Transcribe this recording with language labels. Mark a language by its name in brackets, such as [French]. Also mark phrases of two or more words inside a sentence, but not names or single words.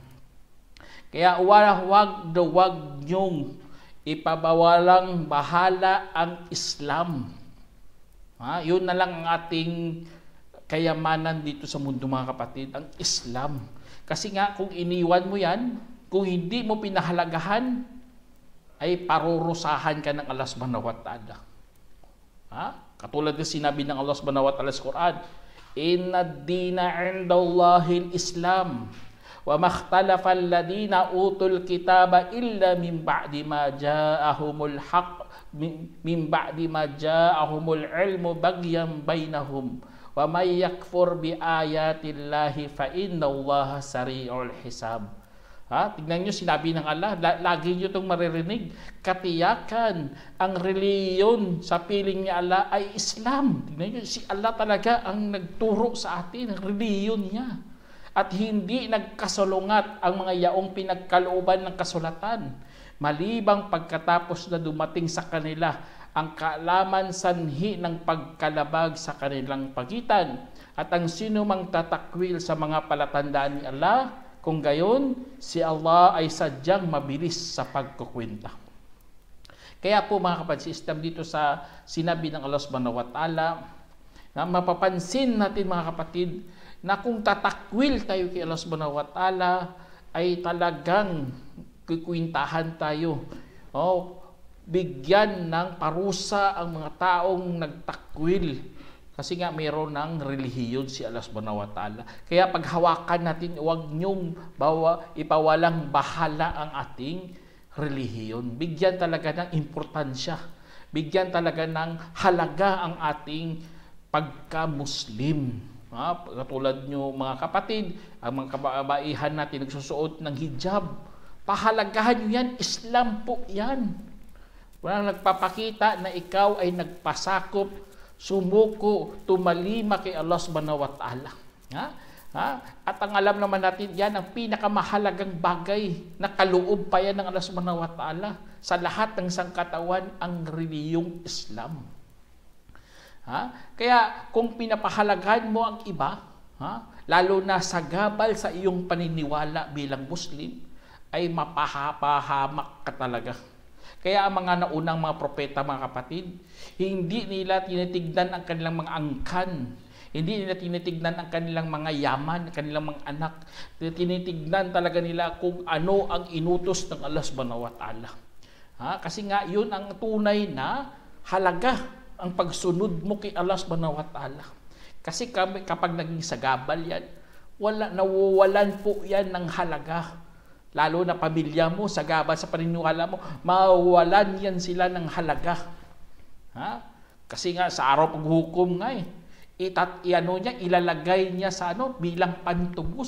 [Filipino] Kaya wag niyong ipabawalang bahala ang Islam. Yun na lang ang ating kayamanan dito sa mundo mga kapatid, ang Islam. Kasi nga kung iniwan mo yan, kung hindi mo pinahalagahan, ay parurusahan ka ng Allah [Arabic] سبحانه وتعالى. [Filipino] Katulad ng sinabi ng Allah [Arabic] سبحانه وتعالى [Filipino] sa Quran, [Arabic] إن الدين عند الله الإسلام وما اختلف الذين أوتوا الكتاب إلا من بعد ما جاءهم الحق من بعد ما جاءهم العلم بغيا بينهم ومن يكفر بآيات الله فإن الله سريع الحساب. [Filipino] Tignan nyo, sinabi ng Allah, lagi nyo itong maririnig, katiyakan, ang reliyon sa piling ni Allah ay Islam. Tignan nyo, si Allah talaga ang nagturo sa atin, ang reliyon niya. At hindi nagkasalungat ang mga yaong pinagkalooban ng kasulatan, malibang pagkatapos na dumating sa kanila ang kaalaman sanhi ng pagkalabag sa kanilang pagitan. At ang sino mang tatakwil sa mga palatandaan ni Allah, kung gayon, si Allah ay sadyang mabilis sa pagkukwenta. Kaya po mga kapatid, dito sa sinabi ng Allah [Arabic] سبحانه وتعالى, [Filipino] na mapapansin natin mga kapatid, na kung tatakwil tayo kay Allah [Arabic] سبحانه وتعالى, [Filipino] ay talagang kukwintahan tayo. Bigyan ng parusa ang mga taong nagtakwil. Kasi nga mayroon ng relihiyon si Allah [Arabic] سبحانه وتعالى. [Filipino] Kaya paghawakan natin, huwag niyong ipawalang bahala ang ating relihiyon. Bigyan talaga ng importansya. Bigyan talaga ng halaga ang ating pagka-Muslim. Katulad nyo mga kapatid, ang mga kababaihan natin nagsusuot ng hijab. Pahalagahan nyo yan, Islam po yan. Walang nagpapakita na ikaw ay nagpasakop, sumuko, tumalima kay Allah [Arabic] سبحانه وتعالى. [Filipino] At ang alam naman natin, yan ang pinakamahalagang bagay na kaloob pa yan ng Allah [Arabic] سبحانه وتعالى [Filipino] sa lahat ng sangkatawan, ang reliyong Islam. Kaya kung pinapahalagahan mo ang iba, lalo na sa gabal sa iyong paniniwala bilang Muslim, ay mapahapahamak ka talaga. Kaya ang mga naunang mga propeta, mga kapatid, hindi nila tinitignan ang kanilang mga angkan. Hindi nila tinitignan ang kanilang mga yaman, kanilang mga anak. Tinitignan talaga nila kung ano ang inutos ng Allah [Arabic] سبحانه وتعالى. [Filipino] Kasi nga, yun ang tunay na halaga ang pagsunod mo kay Allah [Arabic] سبحانه وتعالى. [Filipino] Kasi kapag naging sagabal yan, nawawalan po yan ng halaga. Lalo na pamilya mo, sagabal sa paniniwala mo, mawawalan yan sila ng halaga. Kasi nga sa araw paghukom nga ilalagay niya sa bilang pantubos.